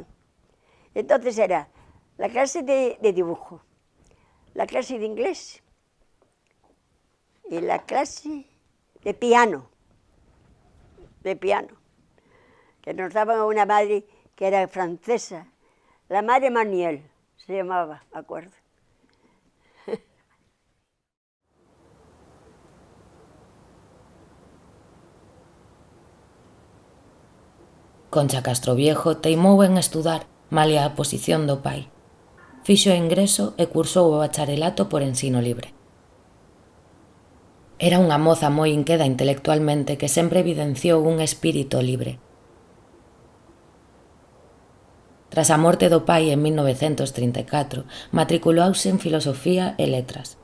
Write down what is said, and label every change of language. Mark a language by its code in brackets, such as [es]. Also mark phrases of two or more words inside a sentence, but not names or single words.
[es] Entonces era la clase de dibujo, la clase de inglés y la clase de piano, que nos daba una madre que era francesa, la madre Manuel se llamaba, me acuerdo. [gl] Concha Castroviejo teimou en estudar, malia a posición do pai. Fixo ingreso e cursou o bacharelato por ensino libre. Era unha moza moi inqueda intelectualmente que sempre evidenciou un espírito libre. Tras a morte do pai en 1934, matriculouse en Filosofía e Letras.